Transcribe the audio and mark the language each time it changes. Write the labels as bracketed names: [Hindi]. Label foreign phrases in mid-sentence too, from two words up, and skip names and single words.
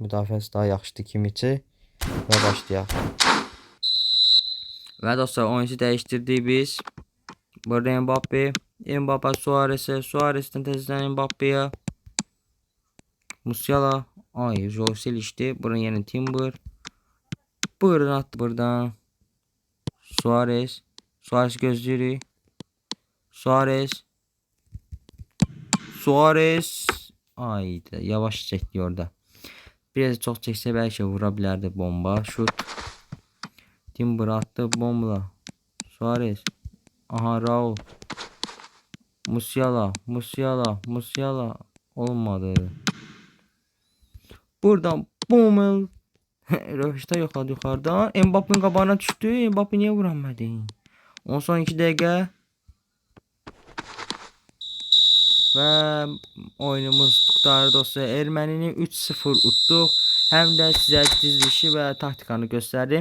[Azerbaijani] Müdafiəsi daha yaxşıdır Kimiçi. Və başlayaq. Və dostlar, oyuncu dəyişdirdik biz. Burada Mbappe. Mbappe Suarez'e. Suarez'dən təzədən Mbappe'yə. Musiala. Ay, Josel işdi. Buradan yeni Timber. [Turkish] Buradan attı buradan. Suarez. Suarez gözlüyoruz. Suarez. Suarez. Ay, yavaş çekti orada. Biraz çok çekse belki vurabilirdi bomba. Şut. Timber attı bomba. Suarez. Aha, Raul. Musiala. Musiala. Musiala. Olmadı. Buradan Bommel. [Azerbaijani] Röveşte yoxladı yuxarıdan. Mbappe'nin qabağına düşdü. [Turkish] Mbappe niye vuramadı? 12 dəqiqə. [Azerbaijani] Və oyunumuz qurtardı dostlar. Ermənini 3-0 utduq. Həm də sizə dizilişi və taktikanı göstərdim.